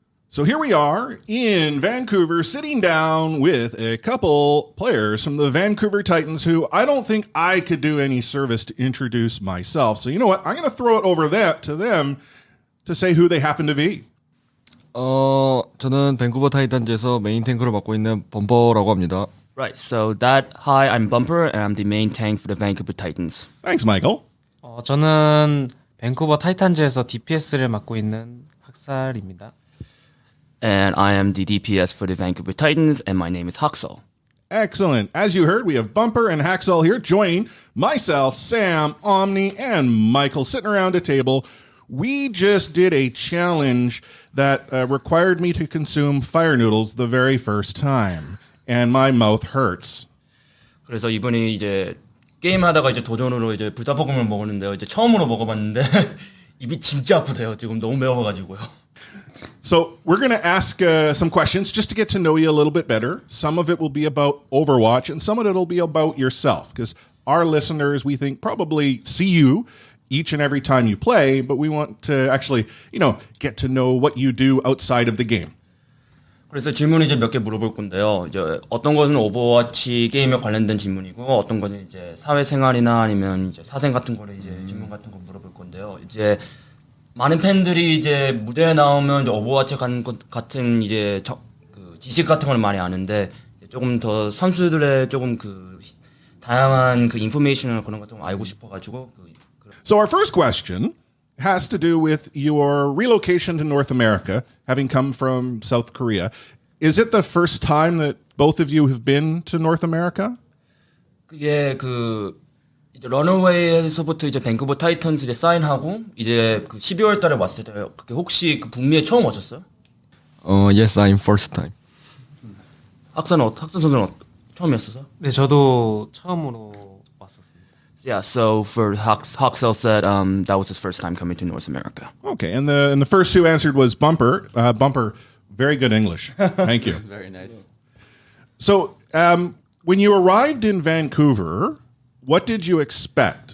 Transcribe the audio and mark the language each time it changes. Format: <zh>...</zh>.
<en>So here we are in Vancouver, sitting down with a couple players from the Vancouver Titans who I don't think I could do any service to introduce myself. So you know what? I'm going to throw it over to them to say who they happen to be.</en> <ko>저는 밴쿠버 타이탄즈에서 메인 탱크를 맡고 있는 범퍼라고 합니다.</ko> <en>Right, so hi, I'm Bumper, and I'm the main tank for the Vancouver Titans. Thanks, Michael.</en> <ko>저는 밴쿠버 타이탄즈에서 DPS를 맡고 있는 학살입니다.</ko> <en>And I am the DPS for the Vancouver Titans, and my name is Haksal. Excellent. As you heard, we have Bumper and Haksal here joining myself, Sam, Omni, and Michael sitting around a table. We just did a challenge that required me to consume fire noodles the very first time, and my mouth hurts.</en> <ko>그래서 이번에 이제 게임하다가 이제 도전으로 이제 불닭볶음을 먹었는데요. 이제 처음으로 먹어봤는데 입이 진짜 아프대요. 지금 너무 매워가지고요.</ko> <en>So we're going to ask some questions just to get to know you a little bit better. Some of it will be about Overwatch, and some of it will be about yourself, because our listeners, we think, probably see you each and every time you play, but we want to actually, get to know what you do outside of the game.</en> <ko>그래서 질문을 이제 몇 개 물어볼 건데요. 이제 어떤 것은 오버워치 게임에 관련된 질문이고, 어떤 것은 이제 사회생활이나 아니면 이제 사생 같은 거를 이제 질문 같은 거 물어볼 건데요. 이제 많은 팬들이 이제 무대에 나오면 이제 오버워치 같은 이제 그 지식 같은 걸 많이 아는데 조금 더 선수들의 조금 그 다양한 그 인포메이션을 그런 거 좀 알고 싶어가지고.</ko> <en>So our first question has to do with your relocation to North America, having come from South Korea. Is it the first time that both of you have been to North America?</en> <ko>그게 이제 런어웨이에서부터 이제 밴쿠버 타이탄스 이제 사인하고 이제 그 12월 달에 왔을 때 그게 혹시 그 북미에 처음 오셨어요?</ko> <en>Yes, I'm first time.</en> <ko>학산 선수는 처음이었어요? 네, 저도 처음으로 왔었습니다.</ko> <en>Yeah, so for Haksal said that was his first time coming to North America. Okay, and the first who answered was Bumper. Bumper, very good English. Thank you. Very nice. So when you arrived in Vancouver, what did you expect?</en>